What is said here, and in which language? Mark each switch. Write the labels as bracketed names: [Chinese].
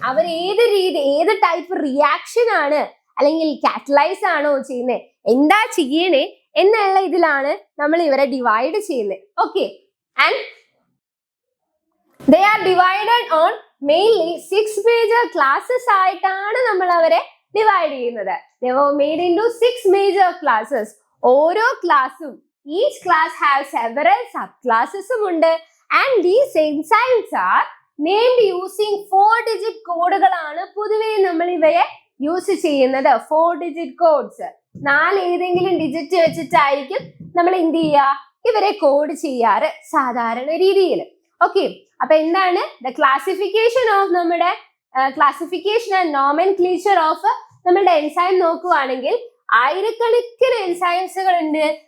[Malayalam] അവർ ഏത് type reaction ആണ് അല്ലെങ്കിൽ കാറ്റലൈസ് ആണോ ചെയ്യുന്നത്, എന്താ ചെയ്യണേ എന്നുള്ള ഇതിലാണ് നമ്മൾ ഇവരെ ഡിവൈഡ് ചെയ്യുന്നത്. [English] okay, and they are divided on mainly 6 major classes [Malayalam] ആയിട്ടാണ് നമ്മൾ അവരെ ഡിവൈഡ് ചെയ്യുന്നത്. [English] They were made into 6 major classes. [Malayalam] ഓരോ ക്ലാസ്സും [English] each class has several subclasses ഉണ്ട്. And these enzymes are named using 4-digit [Malayalam] കോഡുകളാണ് പൊതുവെ നമ്മൾ ഇവയെ യൂസ് ചെയ്യുന്നത്. [English] 4-digit codes. [Malayalam] 4 ഏതെങ്കിലും ഡിജിറ്റ് വെച്ചിട്ടായിരിക്കും നമ്മൾ എന്ത് ചെയ്യുക, ഇവരെ കോഡ് ചെയ്യാറ് സാധാരണ രീതിയിൽ. ഓക്കെ, അപ്പൊ എന്താണ് ദ ക്ലാസിഫിക്കേഷൻ ഓഫ് നമ്മുടെ ക്ലാസിഫിക്കേഷൻ ആൻഡ് നോമെൻക്ലേച്ചർ ഓഫ് നമ്മുടെ എൻസൈം നോക്കുവാണെങ്കിൽ ആയിരക്കണക്കിന് എൻസൈംസുകൾ ഉണ്ട്.